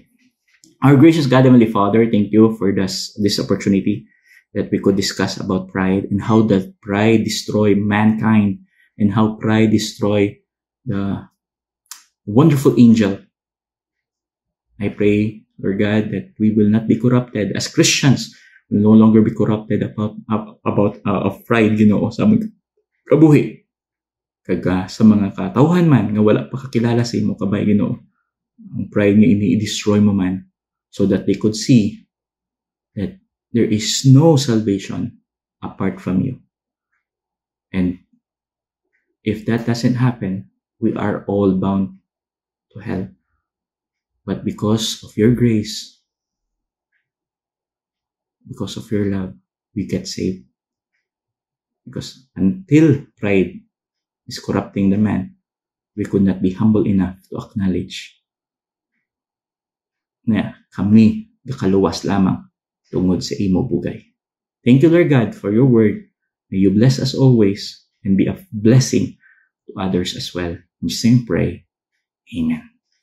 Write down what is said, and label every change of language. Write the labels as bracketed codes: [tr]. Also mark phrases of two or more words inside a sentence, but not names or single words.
[en] Our gracious God, Heavenly Father, thank you for this opportunity that we could discuss about pride and how that pride destroy mankind and how pride destroy the wonderful angel. I pray, Lord God, that we will not be corrupted as Christians. will no longer be corrupted of pride, [hil] Ginoo, sa among kabuhi. Kaga sa mga katawhan man nga wala pa kakilala sa imo kabay, Ginoo, ang pride nga ini-destroy mo man, [en] so that they could see that there is no salvation apart from you. And if that doesn't happen, we are all bound to hell. But because of your grace, because of your love, we get saved. Because until pride is corrupting the man, we could not be humble enough to acknowledge [hil] na kami gakaluwas lamang tungod sa imo bugay. [en] Thank you, Lord God, for your word. May you bless us always and be a blessing to others as well. In Jesus' name pray. Amen.